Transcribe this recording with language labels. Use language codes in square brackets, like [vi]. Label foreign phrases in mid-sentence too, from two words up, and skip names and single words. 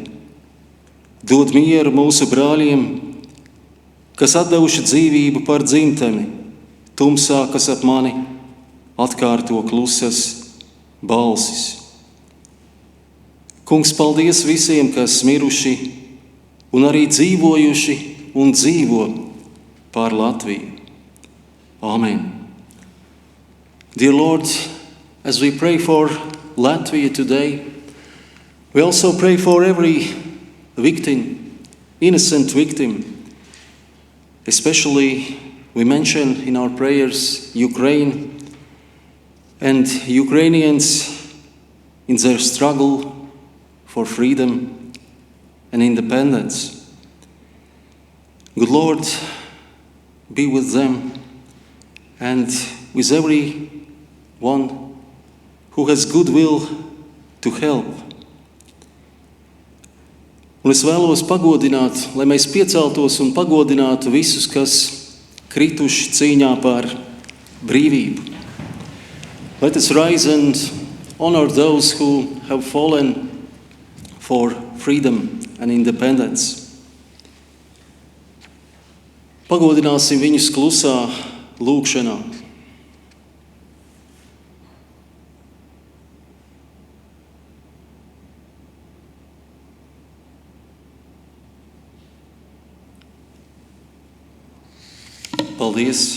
[lv] Dod mieru mūsu brāļiem, kas atdevuši dzīvību par dzimteni, tumsā, kas ap mani atkārto klusas balsis. Kungs, paldies visiem, kas miruši un arī dzīvojuši un dzīvo pār Latviju. Amen. [en] Dear Lord, as we pray for Latvia today, we also pray for every victim, innocent victim. Especially, we mention in our prayers Ukraine and Ukrainians in their struggle for freedom and independence. Good Lord, be with them and with every one who has goodwill to help. [lv] Un es vēlos pagodināt, lai mēs pieceltos un pagodinātu visus, kas krituši cīņā par brīvību. [en] Let us rise and honor those who have fallen for freedom and independence. [lv] Pagodināsim viņus klusā lūgšanā. Paldies!